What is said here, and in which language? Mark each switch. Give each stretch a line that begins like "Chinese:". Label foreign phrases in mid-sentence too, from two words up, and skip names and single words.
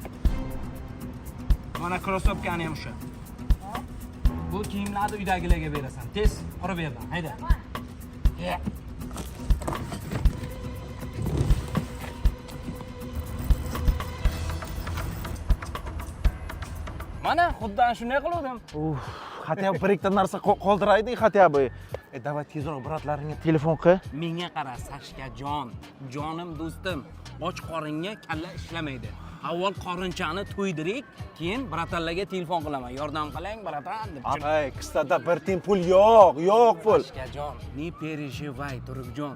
Uzbek: Mana krossovkani ham o'sha. Bu kiyimlarni uydagilarga berasan. Tez qurib berdim. Hayda. Mana xuddi shunday qildim.
Russian: Хотя бы
Uzbek: bir ikkita narsa qoldiraydik,
Russian: хотя бы.
Uzbek: Давай tezroq bratlaringga telefon qil. Menga qara, Sashkajon, jonim do'stim, och qoringa kalla ishlamaydi. Avval qorinchani to'ydirik, keyin bratanlarga telefon qilaman. Yordam qiling, bratan deb. Ay, qistada bir tiyin pul yo'q pul. Sashkajon,
Russian: не переживай,
Uzbek: Turibjon.